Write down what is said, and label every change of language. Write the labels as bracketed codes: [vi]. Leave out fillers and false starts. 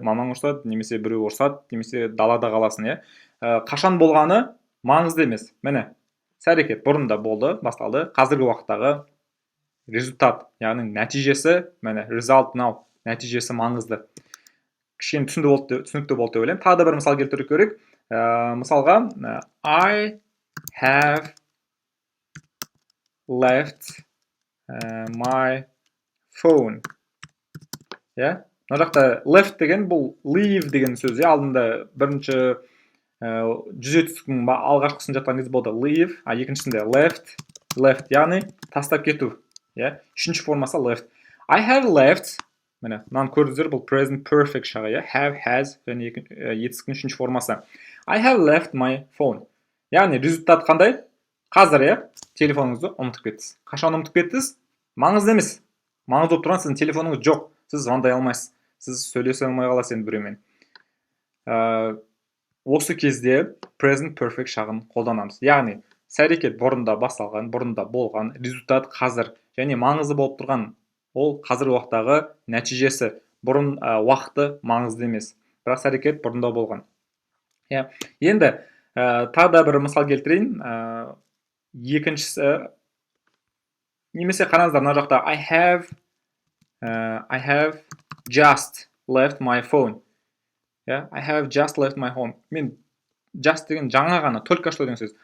[kk] Мамаң ұрсады, немесе біреу ұрсады, немесе далада қаласың. Қашан болғаны маңызды емес. Міне, іс-әрекет бұрында болды, басталды. Қазіргі уақыттағы результат, яғни нәтижесі, міне, [en] result now, [kk] нәтижесі маңызды. Кішкене түсінікті болды деп ойлаймын. Тағы да бір мысал келтіру керек. Мысалға, [en] I have left my phone. [kk] Мына жақта left деген бұл leave деген сөз. Алдында бірінші жүзетістіктің алғашқысын жатқан кезде болды leave, екіншісінде left, яғни тастап кету. Үшінші формасы left. [en] I have left, [kk] міне, мынаны көрдіңіздер, бұл present perfect шағы. Have, has, және етістіктің үшінші формасы. [en] I have left my phone. [kk] Яғни результат қандай? Қазір, телефоныңызды ұмытып кеттіңіз. Қашан ұмытып кеттіңіз? Маңызды емес. Маңызды болып тұрған сіздің телефоныңыз жоқ. Сіз звондай алмайсыз. Сіз сөйлесе алмай қаласыз енді біреумен. Осы кезде present perfect шағын қолданамыз. Яғни, іс-әрекет бұрында басталған, бұрында болған, результат қазір, және маңызды болып тұрған ол қазіргі уақыттағы нәтижесі. Бұрын уақыты маңызды емес. Бірақ іс-әрекет бұрында болған. Енді тағы да бір мысал келтірейін. Екіншісі, немесе қараңыздар, мына жақта [en] I have just left my phone. I have just left my home. [kk] Мен just деген жаңа ғана, [ru] только что [kk] деген сөз.